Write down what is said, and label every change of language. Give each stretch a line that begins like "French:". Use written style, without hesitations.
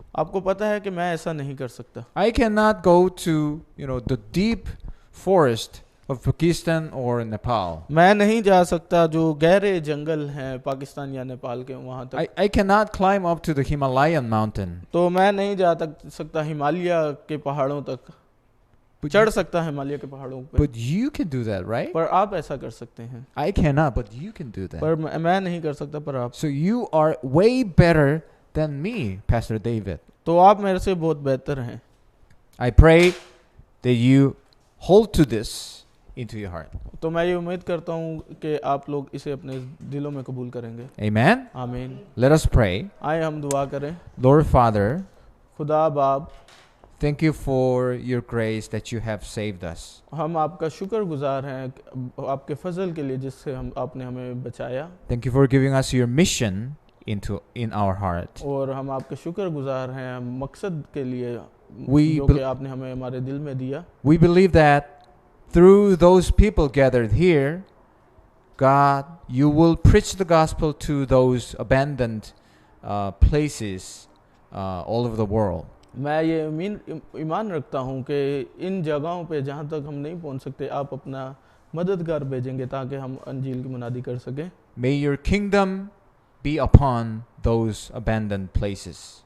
Hindi: आपको पता है कि मैं ऐसा नहीं कर सकता.
English: I cannot go to, the deep forest of Pakistan or Nepal.
Hindi: मैं नहीं जा सकता जो गहरे जंगल हैं पाकिस्तान या नेपाल के वहाँ तक.
English: I cannot climb up to the Himalayan mountain.
Hindi: तो मैं नहीं जा सकता हिमालय के पहाड़ों तक. चढ़ सकता है हिमालय के पहाड़ों पे.
English: But you can do that, right?
Hindi: पर आप ऐसा कर सकते हैं.
English: I cannot, but you can do that.
Hindi: पर मैं नहीं कर सकता, पर आप.
English: So you are way better than me, Pastor David.
Hindi: तो आप मेरे से बहुत बेहतर हैं.
English: I pray that you hold to this into your heart.
Hindi: तो मैं ये उम्मीद करता हूँ कि आप लोग इसे अपने दिलों में कबूल करेंगे.
English: Amen.
Hindi: आमीन.
English: Let us pray.
Hindi: आए हम दुआ करें.
English: Lord Father,
Hindi: खुदा बाप,
English: thank you for your grace that you have saved us.
Hindi: हम आपका शुक्रगुजार हैं आपके फजल के लिए जिससे आपने हमें बचाया.
English: Thank you for giving us your mission in our heart.
Hindi: और हम आपके शुक्रगुजार हैं मकसद के लिए जो कि आपने हमें हमारे दिल में दिया.
English: We believe that through those people gathered here, God, you will preach the gospel to those abandoned places all over the world.
Hindi: मैं ये ईमान रखता हूँ कि इन जगहों पे जहाँ तक हम नहीं पहुँच सकते आप अपना मददगार भेजेंगे ताकि हम अंजील की मुनादी कर सकें.
English: May your kingdom be upon those abandoned places.